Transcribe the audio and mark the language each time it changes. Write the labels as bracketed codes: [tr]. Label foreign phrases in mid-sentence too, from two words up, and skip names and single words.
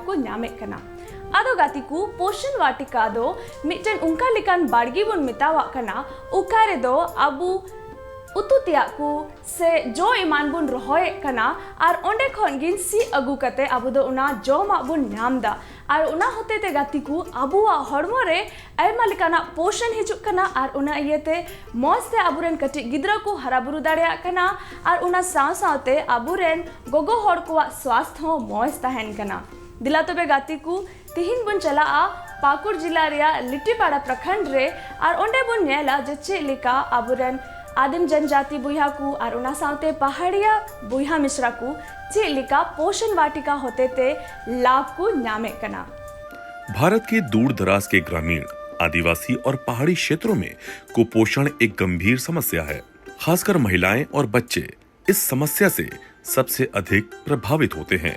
[sat] को न्यामे कना आदो गाती को पोषण वाटिका दो मिटन उनका लिकान बाड़गी बुन मितावा कना उकारे दो आबू उतु तिया को से जो इमान बुन रोहय कना और ओंडे खन गिन सी अगु कते आबु दो उना जो मा बुन नामदा और उना होते ते गाती को आबुआ हड़मो रे आयमा लिकाना पोषण हिजुक कना और उना इयते मौज ते आबुरेन कटि गिद्रा को हराबुरु दाड़ेया कना और उना साव सावते आबुरेन गोगो हड़ को स्वास्थ्य हो मौज तहन कना दिला तबे गाती को तिहिन बुन चला पाकुड़ जिला रिया लिट्टीपाड़ा प्रखंड रे और ओंडे बुन नेला जे चे लिका आबुरेन आदिम जनजाति बुइहा को और उना सावते पहाड़िया बुइहा मिश्रा को चे लिका पोषण वाटिका होते ते लाभ को न्यामे कना। [hi] भारत के दूर दराज के ग्रामीण, आदिवासी और पहाड़ी क्षेत्रों में कुपोषण एक गंभीर समस्या है। खासकर महिलाएं और बच्चे इस समस्या से सबसे अधिक प्रभावित होते हैं।